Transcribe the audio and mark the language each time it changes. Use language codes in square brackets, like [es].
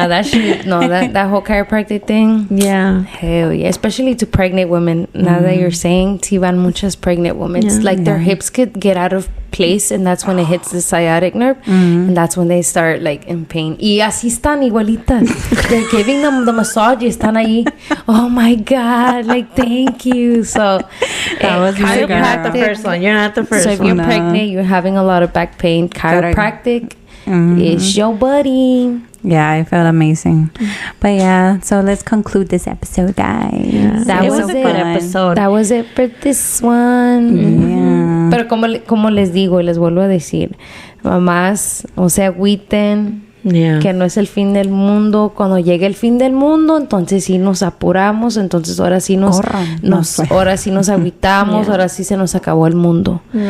[en] That whole chiropractic thing. Yeah. Hell yeah. Especially to pregnant women. Now that you're saying, [es] si van muchas [en] pregnant women. It's like their hips could get out of place, and that's when it hits the sciatic nerve, and that's when they start like in pain. [es] Y así están igualitas. [en] They're giving them the massage [es] y están ahí. [en] Oh my God, like, thank you. So that was you're not the first one. You're not the first one. So if you're pregnant, you're having a lot of back pain, chiropractic is your buddy. Yeah, I felt amazing. But yeah, so let's conclude this episode, guys. Yeah. That was a good episode. That was it for this one. Yeah. [es] Pero como les digo y les vuelvo a decir, mamás, no se agüiten. [en] Yeah. [es] Que no es el fin del mundo. Cuando llegue el fin del mundo, entonces sí nos apuramos, entonces ahora sí nos agüitamos, ahora sí se nos acabó el mundo.